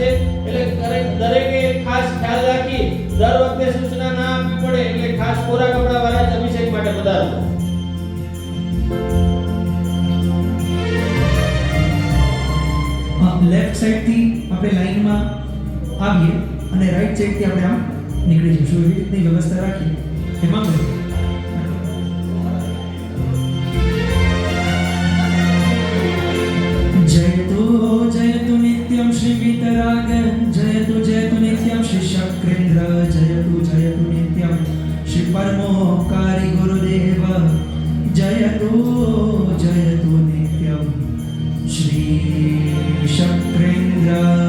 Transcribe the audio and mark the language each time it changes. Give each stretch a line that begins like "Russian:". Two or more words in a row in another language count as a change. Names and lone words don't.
Gujarati: એટલે દરેકે ખાસ ખ્યાલ રાખી દર વખતે સૂચના ના આપવી પડે, એટલે ખાસ કોરા કપડાં વાળા જ અભિષેક માટે પધારજો.
English: left side
Gujarati: થી આપણે લાઈનમાં આવીએ અને
English: right side
Gujarati: થી આપણે આમ નીકળી જઈશું. એવી રીતની વ્યવસ્થા રાખીએ. એમાં
Sanskrit: जयतु नित्यं श्री वीतराग जयतु नित्यं श्री शक्रेन्द्र जयतु नित्यं श्री परमोपकारी गुरुदेव जयतु नित्यं श्री शक्रेन्द्र